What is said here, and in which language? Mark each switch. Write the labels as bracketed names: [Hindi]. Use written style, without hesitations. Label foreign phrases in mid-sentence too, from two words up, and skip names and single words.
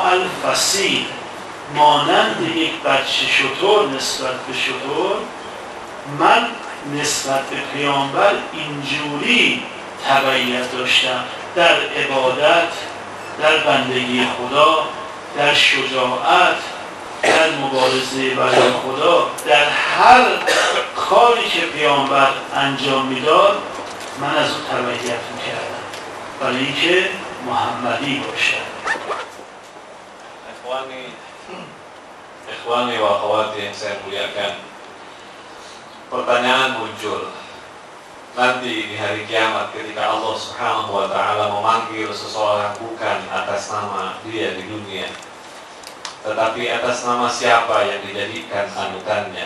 [Persian] الفصیل، مانند یک بچه شتر نسبت به شتر، من نسبت به پیامبر اینجوری تبعیت داشتم در عبادت، در بندگی خدا، در شجاعت، در مبارزه برای خدا، در هر کاری که پیامبر انجام میداد من از او تبعیت میکردم برای اینکه محمدی باشد. [Arabic] إخواني وأخواتي [Indonesian] yang saya muliakan, pertanyaan muncul. Nanti di hari kiamat ketika [Arabic] الله سبحانه وتعالى [Indonesian] memanggil seseorang bukan atas nama dia di dunia, tetapi atas nama siapa yang dijadikan anutannya.